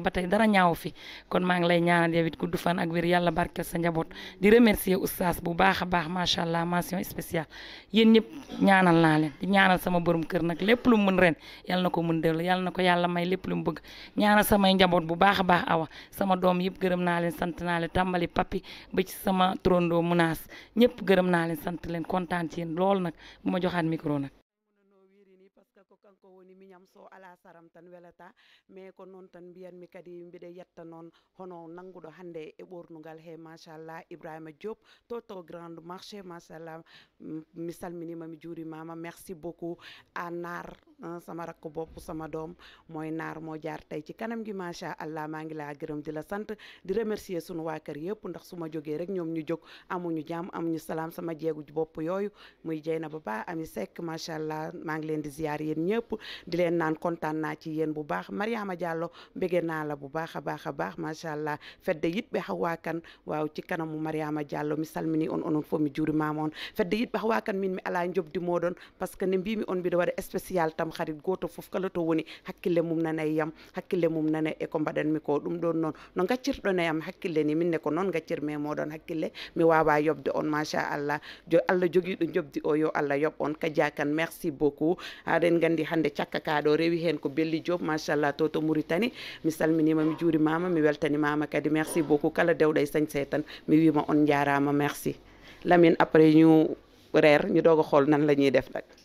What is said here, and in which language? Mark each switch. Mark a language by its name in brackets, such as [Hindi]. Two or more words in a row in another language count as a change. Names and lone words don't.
[Wolof] ba tey dara ñaaw fi kon maa ngi lay ñaanal yow it gudd fan ak wér yàlla barkeel sa njaboot di remercier oustaz bu baax a baax [Arabic] ما شاء الله [French] mention spéciale [Wolof] yéen ñëpp ñaanal naa leen di ñaanal sama borom kër nag lépp lu mu mën ren yal na ko mën dellu yal na ko yàlla may lépp lu mu bëgg ñaanal samay njaboot bu baax a baax awa sama doom yëpp gërëm naa leen sant naa leen tàmbali papi ba ci sama trondoo munaas ñëpp gërëm naa leen sant leen kontaan ci yéen lool nag bu ma joxaat micro nag [Fula] kanko woni miñam so ala saram tan welata mais ko noon tan mbiyan mi kadi mbiɗa yetta noon hono nanguɗo hande e ɓornugal he machallah Ibrahima Diop to [French] grande marché [Fula] machallah mi salminima mi juurimama [French] merci beaucoup à [Fula] Naar [Wolof] sama rakk bopp sama doom mooy Naar moo jaar tey ci kanam gi macha allah maa ngi laa gërëm di la sant di remercier sunu waa kër yëpp ndax su ma jógee rek ñoom ñu jóg amuñu jàmm amuñu salaam sama jeegu bopp yooyu muy Jeynaba Ba Ami Seck [Arabic] ما شاء الله [Wolof] maa ngi leen di ziar yéen ñëpp di leen naan kontaan naa ci yéen bu baax Mariama [Fula] Diallo [Wolof] bëgg naa la bu baax a baax [Arabic] ما شاء الله [Fula] fedde yitɓe hawwakan [Wolof] waaw ci kanamu [Fula] Mariama Diallo mi salmini on onon fof mi juurimama on fedde yitɓe hawwakan min mi ala jobdi moɗon par [French] ce que [Fula] ne mbimi on mbiɗa waɗa spécial tam harit goto fof kala to woni hakkille mum nana e yam hakkille mum nana e ko mbaɗanmi ko ɗum ɗon noon no gaccirɗon e yam hakkille ni minne ko noon gaccirmi e moɗon hakkille mi wawa yobde on [Arabic] ما شاء الله [Fula] Allah joguiɗo jobdi o yo Allah yoɓ on kadiakan [French] merci beaucoup [Fula] aɗen gandi hande cakka kaɗo rewi hen ko Belli Diop machallah to Mauritanie mi salminima mi juurimama mi weltanimama kadi [French] merci beaucoup [Fula] kala dewɗo e sañse tan mi wima on jarama merci Lamine après [Wolof] ñu reer ñu doog a xool nan la ñuy def nag